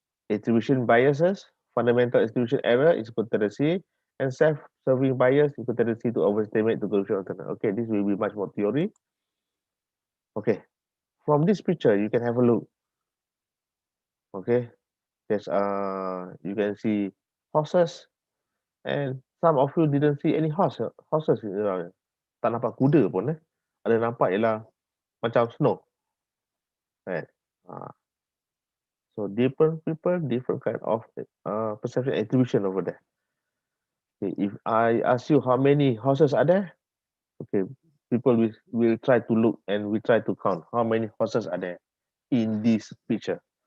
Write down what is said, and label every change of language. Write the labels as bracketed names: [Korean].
[English] Attribution biases, fundamental attribution error is equal tendency, and self-serving bias is equal tendency to overestimate the conclusion of the. Okay, this will be much more theory. Okay, from this picture you can have a look. Okay, there's you can see horses, and some of you didn't see any horses around. [Malay] Tak nampak kuda pun Ada nampak ialah macam snow. [English] Right? So different people, different kind of perception attribution over there. Okay, if I ask you how many horses are there, okay, people will try to look and we try to count how many horses are there in this picture.